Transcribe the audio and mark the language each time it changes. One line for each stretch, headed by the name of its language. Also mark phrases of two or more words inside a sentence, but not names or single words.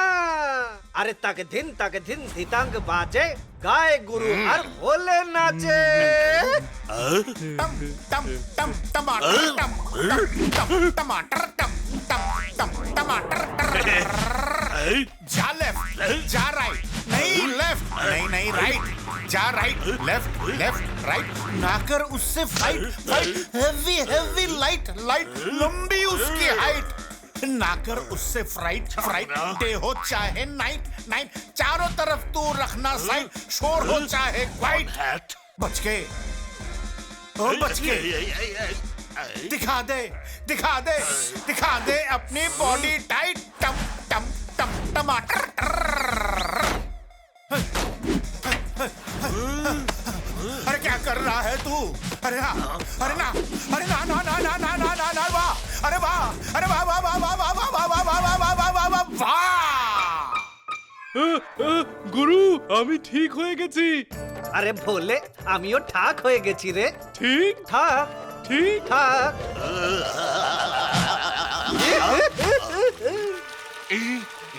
Bangla: আরে তাকে দিন ধিতাঙ্গ বাজে, গায়ে গুরু আর ভোলে নাচে।
Hindi: टम टम टम टमाटर टम टम टम टमाटर टम टम टम टमाटर जा लेफ्ट जा राइट नहीं लेफ्ट नहीं नहीं राइट जा
English: right left left right
Hindi: ना कर उससे
English: fight fight heavy heavy light light
Hindi: लंबी उसकी हाइट ना कर उससे
English: fright fright
Hindi: डे हो चाहे
English: night night
Hindi: चारों तरफ तू रखना साइड शोर हो चाहे क्वाइट बच गए ओ बच गए दिखा दे दिखा दे दिखा दे अपनी
English: body tight
Hindi: टम टम टम टमाटर अरे क्या कर रहा है तू अरे ना अरे ना अरे ना ना ना ना ना ना ना ना वाह अरे वाह अरे वाह वाह वाह वाह वाह वाह वाह वाह वाह वाह वाह वाह वाह वाह
Bangla: গুরু আমি ঠিক হয়ে গেছি। আরে ভোলে, আমিও ঠাক হয়ে গেছি রে। ঠিক থাক ঠিক থাক। এই